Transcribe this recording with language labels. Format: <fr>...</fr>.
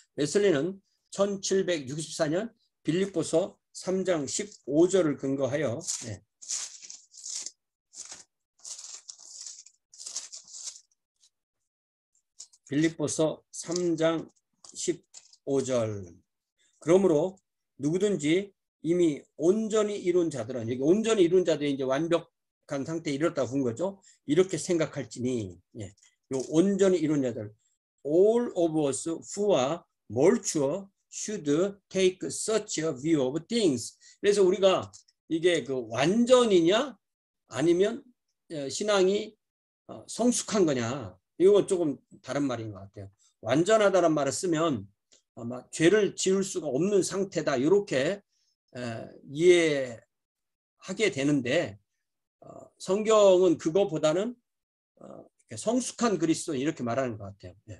<ko>웨슬리는 1764년 빌립보서 3장 15절을 근거하여 빌립보서 3장 15절. 그러므로 누구든지 이미 온전히 이룬 자들은, 여기 온전히 이룬 자들이 이제 완벽한 상태에 이르렀다고 본 거죠. 이렇게 생각할지니, 요 온전히 이룬 자들,</ko> <en>all of us who are mature should take such a view of things.</en> <ko>그래서 우리가 이게 그 완전이냐 아니면 신앙이 성숙한 거냐, 이건 조금 다른 말인 것 같아요. 완전하다는 말을 쓰면 아마 죄를 지을 수가 없는 상태다, 이렇게 이해하게 되는데, 성경은 그거보다는 성숙한 그리스도인 이렇게 말하는 것 같아요.</ko>